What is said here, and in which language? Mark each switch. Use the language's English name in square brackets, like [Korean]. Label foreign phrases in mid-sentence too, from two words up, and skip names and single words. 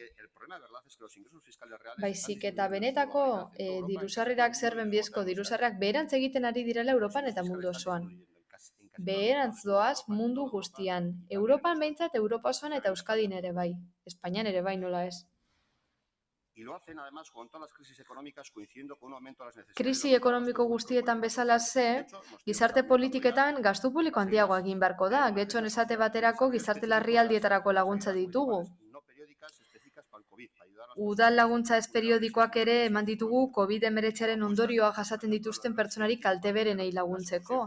[Basque] Baizik eta benetako dirusarrerak zerben bidezko dirusarrerak beherantz egiten ari direla Europan eta mundu osoan. beherantz doaz mundu guztian. Europan behintzat, Europa osoan eta Euskadin ere bai. Espainian ere bai, nola ez. [Spanish] Y lo hacen además con todas las crisis económicas coincidiendo con un aumento de las necesidades. [Basque] Krisi ekonomiko guztietan bezala ze, gizarte politiketan gastu publiko handiagoa egin beharko da. Getxon esate baterako gizarte larrialdietarako laguntza ditugu. Udal laguntza ez periodikoak ere eman ditugu COVID-19aren ondorioa jasaten dituzten pertsonari kalteberenei laguntzeko.